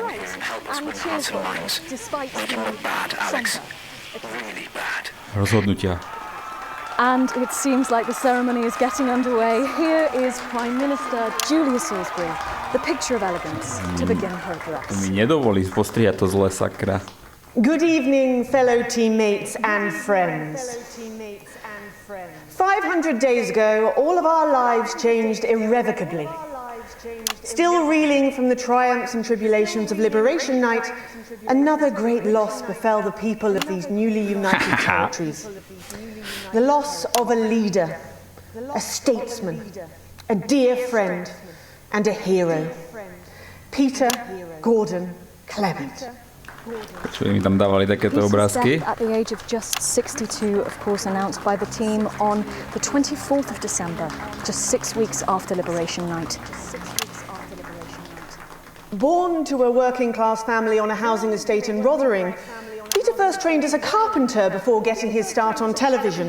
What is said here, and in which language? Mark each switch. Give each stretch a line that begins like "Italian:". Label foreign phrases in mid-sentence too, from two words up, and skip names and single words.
English: bright here and help us and win hearts and cheerful, minds. despite We're doing the bad, Alex. centre. Really bad.
Slovak: Rozhodnutia.
English: And it seems like the ceremony is getting underway. Here is Prime Minister Julia Salisbury, the picture of elegance, to begin her To address.
Slovak: mi nedovolí postrihať to zle, sakra.
English: Good evening, fellow teammates and friends. 500 days ago, all of our lives changed irrevocably. Still reeling from the triumphs and tribulations of Liberation Night, another great loss befell the people of these newly united territories. The loss of a leader, a statesman, a dear friend, and a hero. Peter Gordon Clement.
Slovak: Čo mi tam dávali takéto
English: Peter's
Slovak: obrázky?
English: death at the age of just 62, of course, announced by the team on the 24th of December, just 6 weeks after Liberation Night. Born to a working-class family on a housing estate in Rotherham, Peter first trained as a carpenter before getting his start on television.